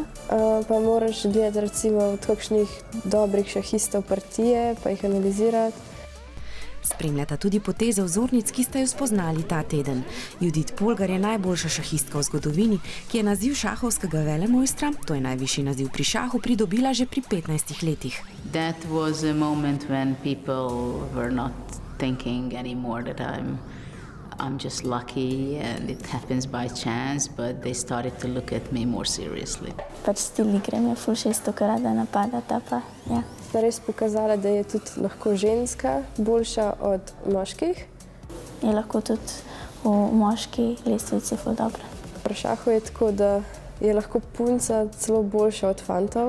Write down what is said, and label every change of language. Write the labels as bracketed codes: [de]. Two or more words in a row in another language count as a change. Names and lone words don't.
[sl] Pa moraš gledati recimo od kakšnih dobrih šahistov partije, pa jih analizirati. Spremljata tudi poteze vzornic, ki sta jo spoznali ta teden. Judith Polgar je najboljša šahistka v zgodovini, ki je naziv šahovskega velemojstra, to je najvišji naziv pri šahu, pridobila že pri 15 letih. [en] That was a moment when people were not thinking anymore that I'm just lucky and it happens by chance, but they started to look at me more seriously. [sl] Pač stil igre mi je ful 600 rada napadata pa, Sta res pokazala, da je tudi lahko ženska boljša od moških. Je lahko tudi v moški lestvici ful dobra. Pri šahu je tako, da je lahko punca celo boljša od fantov.